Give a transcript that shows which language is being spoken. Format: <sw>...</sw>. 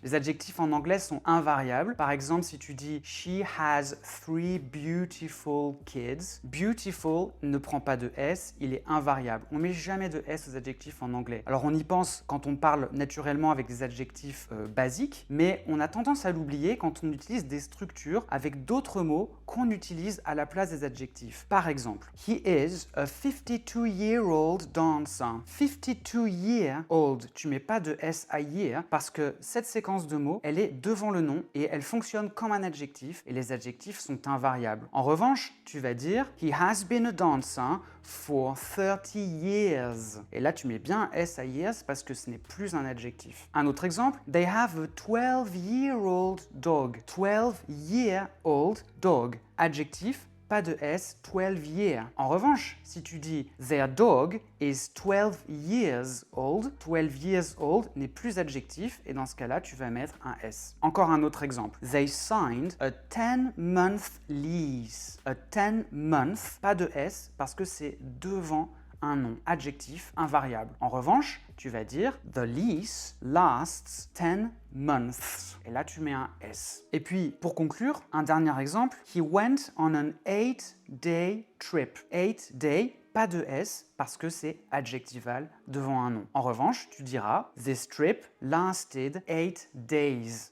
<fr>Les adjectifs en anglais sont invariables. Par exemple, si tu dis</fr> <en>She has three beautiful kids,</en> <fr>beautiful ne prend pas de S, il est invariable. On met jamais de S aux adjectifs en anglais. Alors on y pense quand on parle naturellement avec des adjectifs basiques, mais on a tendance à l'oublier quand on utilise des structures avec d'autres mots qu'on utilise à la place des adjectifs. Par exemple,</fr> <en>He is a 52-year-old dancer.</en> <fr>52-year-old, tu mets pas de S à year parce que cette séquence de mots, elle est devant le nom et elle fonctionne comme un adjectif et les adjectifs sont invariables. En revanche, tu vas dire</fr> <en>He has been a dancer for 30 years.</en> <fr>Et là, tu mets bien un S à years parce que ce n'est plus un adjectif. Un autre exemple,</fr> <en>They have a 12-year-old dog.</en> <fr>12-year-old dog. Adjectif, pas de S, 12 year. En revanche, si tu dis</fr> <en>Their dog is 12 years old,</en> <fr>12 years old n'est plus adjectif et dans ce cas-là, tu vas mettre un S. Encore un autre exemple.</fr> <en>They signed a 10-month lease.</en> <fr>A 10-month, pas de S parce que c'est devant un nom, adjectif invariable. En revanche, tu vas dire</fr> <en>The lease lasts 10 months.</en> <fr>Et là, tu mets un S. Et puis, pour conclure, un dernier exemple.</fr> <en>He went on an 8-day trip.</en> <fr>8-day, pas de S parce que c'est adjectival devant un nom. En revanche, tu diras</fr> <en>This trip lasted 8 days.</en>